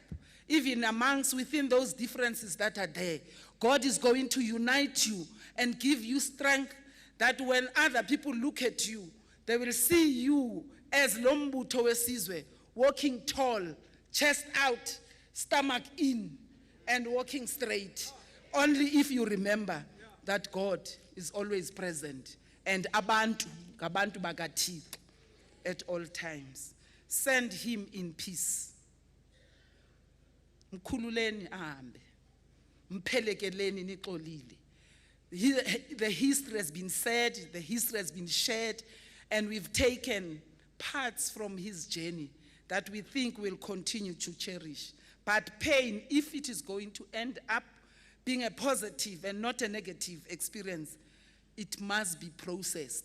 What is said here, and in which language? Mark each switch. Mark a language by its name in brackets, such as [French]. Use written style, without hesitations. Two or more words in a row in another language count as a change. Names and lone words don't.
[English] Even within those differences that are there, God is going to unite you and give you strength that when other people look at you, they will see you as [Xhosa] Lombuto Wesizwe, [English] walking tall, chest out, stomach in, and walking straight. Only if you remember that God is always present and [Xhosa] abantu bakathixo [English] at all times. Send him in peace. [Xhosa] Mkhululeni ahambe. Mphelekeleni nixolile. [English] The history has been said, the history has been shared, and we've taken parts from his journey that we think will continue to cherish. But pain, if it is going to end up being a positive and not a negative experience, it must be processed.